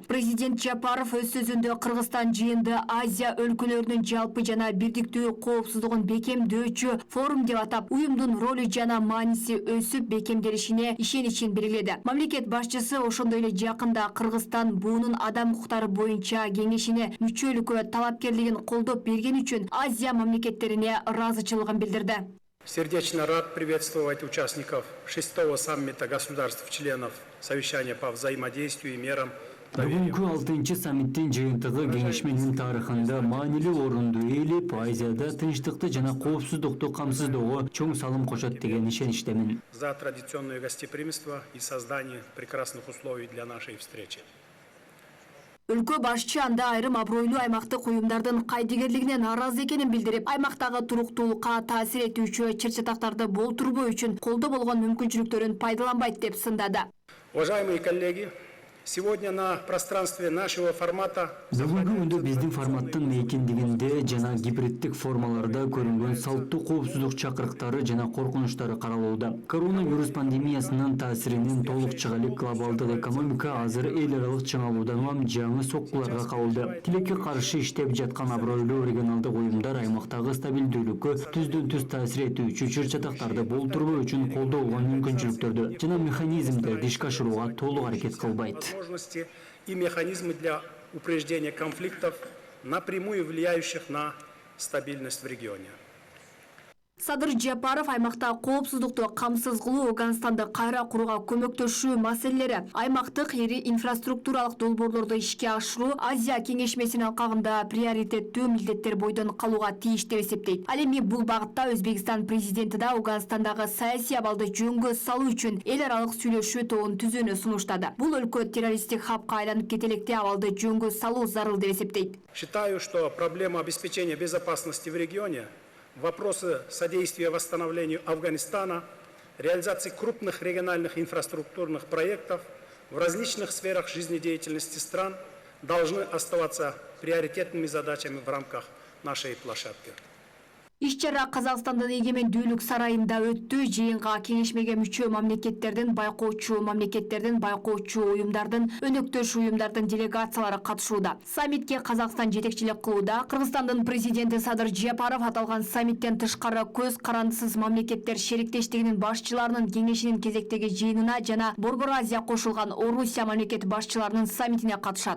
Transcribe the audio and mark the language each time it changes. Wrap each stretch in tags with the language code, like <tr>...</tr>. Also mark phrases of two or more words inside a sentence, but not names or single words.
<ky>Президент Жапаров өз сөзүндө Кыргызстан жыйынды Азия өлкөлөрүнүн жалпы жана бирдиктүү коопсуздугун бекемдөөчү форум деп атап, уюмдун ролу жана мааниси өсүп бекемделишине ишеничин белгиледи. Мамлекет башчысы ошондой эле жакында Кыргызстан буунун адам укуктары боюнча кеңешине мүчөлүккө талапкерлигин колдоп берген үчүн Азия мамлекеттерине ыраазычылыгын билдирди.</ky> <ru>Сердечно рад приветствовать участников 6-го саммита государств-членов совещания по взаимодействию и мерам.</ru> <ky>Бүгүнкү 6-чы саммиттин жыйынтыгы кеңешменин тарыхында маанилүү орунду ээлеп, Азияда тынчтыкты жана коопсуздукту камсыздоого чоң салым кошот деген ишеничтемин.</ky> <ru>За традиционное гостеприимство и создание прекрасных условий для нашей встречи.</ru> <ky>Өлкө башчы анда айрым абройлуу аймактык уюмдардын кайдыгерлигине нааразы экенин билдирип, аймактагы туруктуулукка таасир этүүчү чыр чатактарды болтурбоо үчүн колдо болгон мүмкүнчүлүктөрүн пайдаланбайт деп сындады.</ky> <ru>Уважаемые коллеги, сегодня на пространстве нашего формата</ru> <ky>Бүгүнкү күндө биздин форматтын мейкиндигинде жана гибриддик формаларда көрүнгөн салттуу коопсуздук чакырыктары жана коркунучтары каралууда. Коронавирус пандемиясынын таасиринин толук чыга глобалдык экономика азыр эл аралык чыңалуудан улам жаңы соккуларга кабылды. Тилекке каршы иштеп жаткан абройлуу регионалдык уюмдар аймактагы стабилдүүлүккө түздөн түз таасир этүүчү чыр чатактарды болтурбоо үчүн колдоо болгон мүмкүнчүлүктөрдү жана механизмдерди ишке ашырууга толук аракет кылбайт.</ky> <ru>И механизмы для упреждения конфликтов, напрямую влияющих на стабильность в регионе.</ru> <ky>Садыр Жапаров аймакта коопсуздукту камсыз кылуу, Афганистанды кайра курууга көмөктөшүү маселелери, аймактык ири инфраструктуралык долбоорлорду ишке ашыруу Азия кеңешмесинин алкагында приоритеттүү милдеттер бойдон калууга тийиш деп эсептейт. Ал эми бул багытта Өзбекстан президенти да Афганистандагы саясий абалды жөнгө салуу үчүн эл аралык сүйлөшүү тобун түзүүнү сунуштады. Бул өлкө террористтик хабка айланып кетелекте абалды жөнгө салуу зарыл деп эсептейт.</ky> <ru>Считаю, что проблема обеспечения безопасности в регионе, вопросы содействия восстановлению Афганистана, реализации крупных региональных инфраструктурных проектов в различных сферах жизнедеятельности стран должны оставаться приоритетными задачами в рамках нашей площадки.</ru> <ky>Иш-чара Казакстандын эгемендүүлүк сарайында өттү. Жыйынга кеңешмеге мүчө мамлекеттердин байкоочу уюмдардын, өнөктөш уюмдардын делегациялары катышууда. Саммитке Казакстан жетекчилик кылууда. Кыргызстандын президенти Садыр Жапаров аталган саммиттен тышкары көз карандысыз мамлекеттер шериктештигинин башчыларынын кеңешинин кезектеги жыйынына жана Борбор Азия кошулган Орусия мамлекет башчыларынын саммитине катышат.</ky>